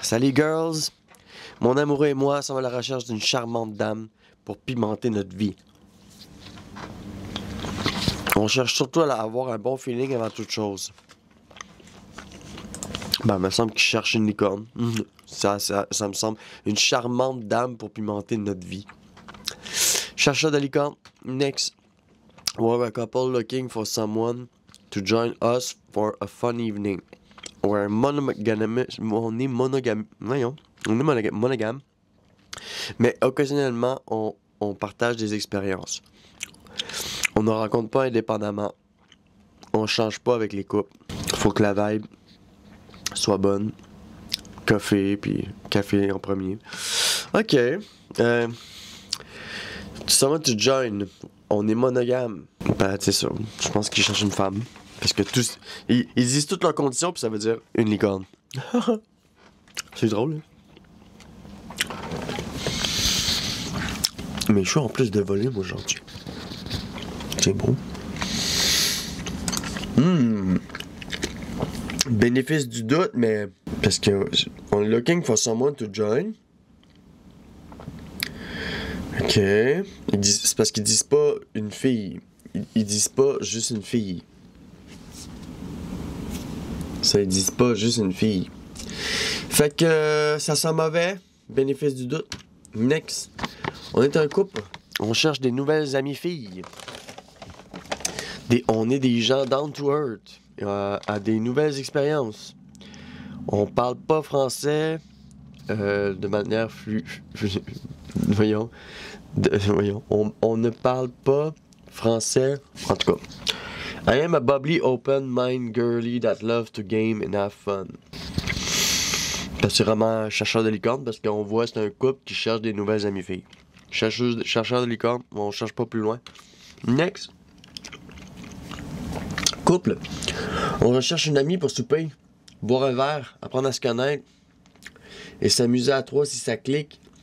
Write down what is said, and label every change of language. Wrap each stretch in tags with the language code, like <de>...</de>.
<fr>Salut girls, mon amoureux et moi sommes à la recherche d'une charmante dame pour pimenter notre vie. On cherche surtout à avoir un bon feeling avant toute chose. Ben, il me semble qu'il cherche une licorne. Ça me semble une charmante dame pour pimenter notre vie. Chercheur de licorne. Next.</fr> <en>We're a couple looking for someone to join us for a fun evening. We're monogame.</en> <fr>On est monogame. Voyons. On est monogame. Mais occasionnellement, on partage des expériences. On ne rencontre pas indépendamment. On change pas avec les couples. Faut que la vibe soit bonne. Café en premier. Ok.</fr> <en>Someone to join.</en> <fr>On est monogame. Ben, c'est ça. Je pense qu'ils cherchent une femme. Parce que tous. Ils disent toutes leurs conditions, puis ça veut dire une licorne. C'est drôle, hein? Mais je suis en plus de volume aujourd'hui. C'est beau. Bénéfice du doute, mais. Parce que. On est</fr> <en>looking for someone to join.</en> <fr>Ok. C'est parce qu'ils disent pas une fille. Ils disent pas juste une fille. Ça, ils disent pas juste une fille. Fait que ça sent mauvais. Bénéfice du doute. Next. On est un couple. On cherche des nouvelles amies filles. On est des gens</fr> <en>down to earth.</en> <fr>À des nouvelles expériences. On parle pas français de manière voyons. Voyons. On ne parle pas français. En tout cas.</fr> <en>I am a bubbly, open-mind girly that loves to game and have fun.</en> <fr>C'est vraiment chercheur de licorne parce qu'on voit c'est un couple qui cherche des nouvelles amies filles. Chercheur de licorne, on cherche pas plus loin. Next. Couple. On recherche une amie pour souper, boire un verre, apprendre à se connaître et s'amuser à trois si ça clique.</fr>